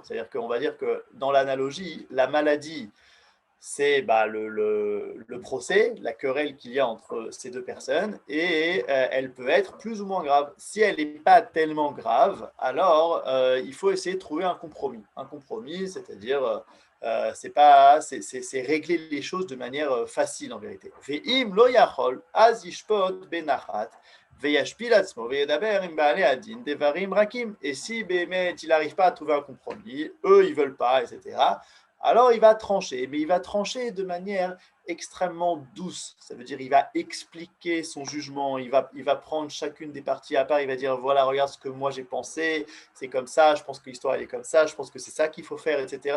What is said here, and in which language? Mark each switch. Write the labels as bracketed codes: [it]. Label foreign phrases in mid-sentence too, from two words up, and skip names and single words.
[fr] C'est-à-dire qu'on va dire que dans l'analogie, la maladie, c'est le procès, la querelle qu'il y a entre ces deux personnes, et elle peut être plus ou moins grave. Si elle n'est pas tellement grave, alors il faut essayer de trouver un compromis. Un compromis, c'est-à-dire c'est régler les choses de manière facile en vérité. [he] ואם לא יכול, אז ישפוט בנחת, וישפיל עצמו וידבר עם בעלי הדין דברים רכים. [fr] Et si באמת il n'arrive pas à trouver un compromis, eux ils veulent pas, etc., alors il va trancher, mais il va trancher de manière extrêmement douce. Ça veut dire il va expliquer son jugement, il va prendre chacune des parties à part, il va dire voilà, regarde ce que moi j'ai pensé, c'est comme ça, je pense que l'histoire elle est comme ça, je pense que c'est ça qu'il faut faire, etc.